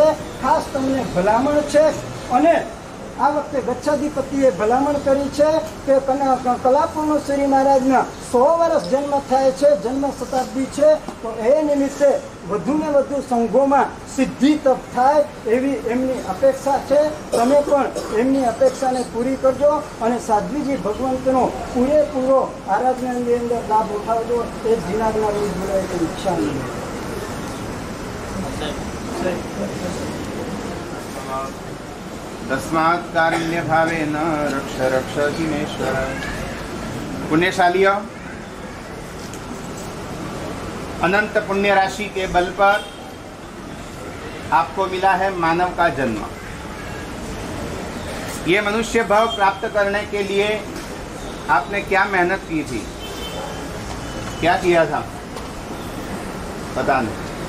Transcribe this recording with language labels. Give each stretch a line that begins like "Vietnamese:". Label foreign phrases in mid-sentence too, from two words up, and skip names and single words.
Gujarati: ખાસ તમને ભલામણ છે અને આ વખતે ગચ્છાધિપતિએ ભલામણ કરી છે કે કલાપુરનો શ્રી મહારાજના 100 વર્ષ જન્મ થાય છે, જન્મ શતાબ્દી છે, તો એ નિમિત્તે વધુને વધુ સંઘોમાં સિદ્ધિ તપ થાય એવી એમની અપેક્ષા છે. તમે પણ એમની અપેક્ષાને પૂરી કરજો અને સાધ્વીજી ભગવંતનો પૂરેપૂરો આરાધનાની અંદર લાભ ઉઠાવજો. એ જીનાગના રોજ બોલાય તો ઈચ્છા નહીં.
Sanskrit: तस्मात् कारुण्य भावेन रक्ष रक्ष जिनेश्वर.
Hindi: पुण्यशालियों, अनंत पुण्य राशि के बल पर आपको मिला है मानव का जन्म. ये मनुष्य भाव प्राप्त करने के लिए आपने क्या मेहनत की थी, क्या किया था, पता नहीं.